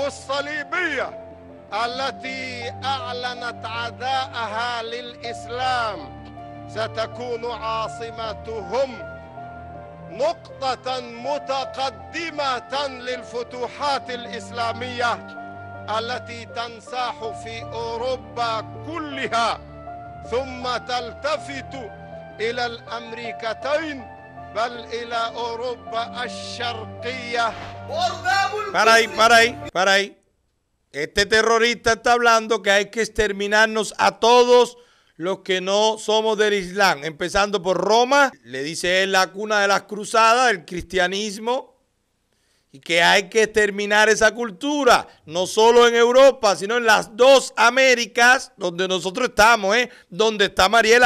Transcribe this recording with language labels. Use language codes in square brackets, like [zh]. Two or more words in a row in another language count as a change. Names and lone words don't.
[ar] الصليبية التي أعلنت عداءها للإسلام، ستكون عاصمتهم نقطة متقدمة للفتوحات الإسلامية التي تنساح في أوروبا كلها، ثم تلتفت إلى الأمريكتين بل إلى أوروبا الشرقية. [es] Para ahí. Este terrorista está hablando que hay que exterminarnos a todos los que no somos del Islam, empezando por Roma, le dice él, la cuna de las cruzadas, del cristianismo, y que hay que exterminar esa cultura, no solo en Europa, sino en las dos Américas, donde nosotros estamos, donde está Mariela.